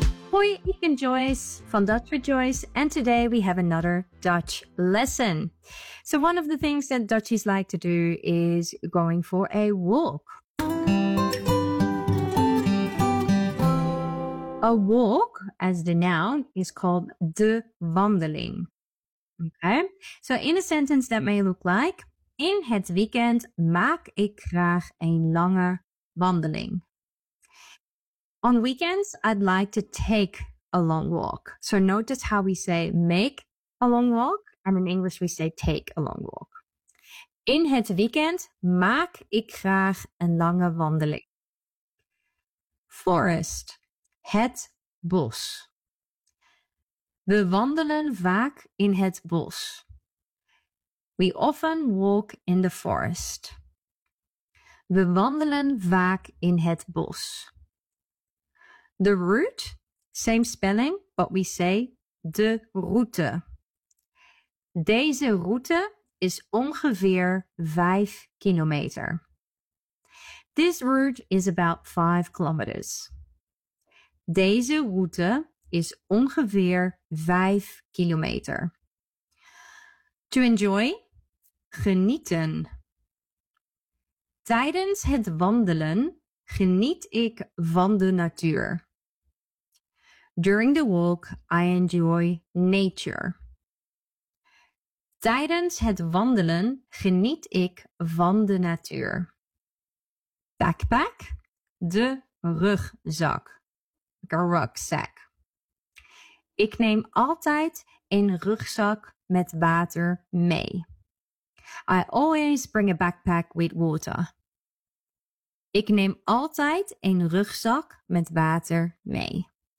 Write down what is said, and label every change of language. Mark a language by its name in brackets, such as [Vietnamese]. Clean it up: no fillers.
[Dutch] Hoi, ik ben [English] Joyce from Dutch with Joyce, and today we have another Dutch lesson. So one of the things that Dutchies like to do is going for a walk. A walk, as the noun, is called de wandeling. Okay, so in a sentence that may look like, [Dutch] in het weekend maak ik graag een lange wandeling. [English] On weekends, I'd like to take a long walk. So notice how we say make a long walk, and in English we say take a long walk. [Dutch] In het weekend maak ik graag een lange wandeling. Forest, het bos. We wandelen vaak in het bos. [English] We often walk in the forest. [Dutch] We wandelen vaak in het bos. [English] The route, same spelling, but we say de route. [Dutch] Deze route is ongeveer 5 kilometer. [English] This route is about 5 kilometers. [Dutch] Deze route is ongeveer 5 kilometer. [English] To enjoy, genieten. [Dutch] Tijdens het wandelen geniet ik van de natuur. [English] During the walk, I enjoy nature. [Dutch] Tijdens het wandelen geniet ik van de natuur. [English] Backpack, de rugzak. Like a rucksack. [Dutch] Ik neem altijd een rugzak met water mee. [English] I always bring a backpack with water. [Dutch] Ik neem altijd een rugzak met water mee.